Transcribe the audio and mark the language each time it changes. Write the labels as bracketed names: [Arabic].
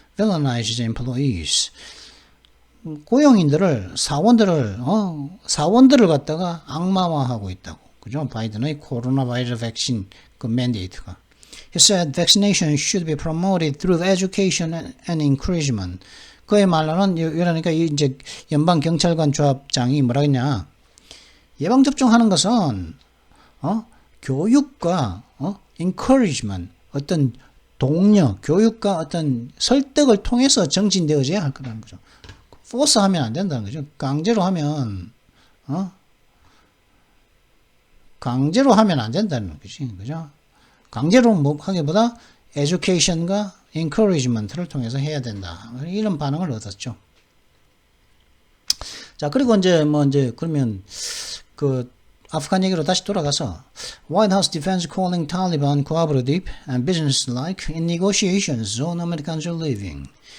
[English] villainizes employees. [Korean] 고용인들을 사원들을 갖다가 악마화하고 있다고. 그죠? 바이든의 코로나 바이러스 백신 그 맨데이트가. [English] He said vaccination should be promoted through education and encouragement. [Korean] 그의 말로는 그러니까 이제 연방 경찰관 조합장이 뭐라 했냐? 예방 접종하는 것은 교육과 encouragement 어떤 독려, 교육과 어떤 설득을 통해서 정진되어져야 할 거라는 거죠. 포스 하면 안 된다는 거죠. 강제로 하면 안 된다는 거지. 그죠? 강제로 하기보다 education과 encouragement를 통해서 해야 된다. 이런 반응을 얻었죠. 자, 그리고 이제 그러면 그 아프간 얘기로 다시 돌아가서 [English] White House defense calling Taliban cooperative and business-like in negotiations on Americans are leaving.